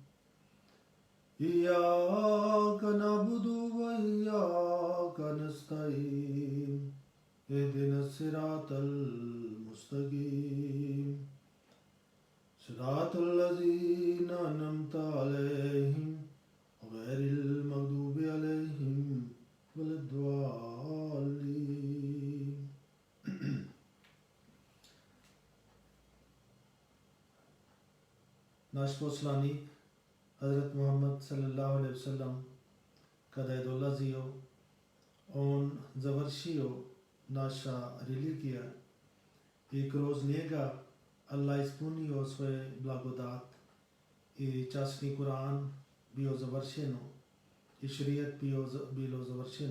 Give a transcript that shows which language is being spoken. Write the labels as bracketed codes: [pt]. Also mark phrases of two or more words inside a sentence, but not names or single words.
[ar] إياك نعبد وإياك نستعين اهدنا الصراط المستقيم صراط الذين أنعمت عليهم غير المغضوب عليهم ولا الضالين. [bs] Naš poslanik Hazret Muhammad [ar] صلى الله عليه وسلم [bs] kada je dolazio, on završio naša religija i kroz njega Allah ispunio svoje blagodat i časni Kur'an bio završeno i šerijet bilo završeno.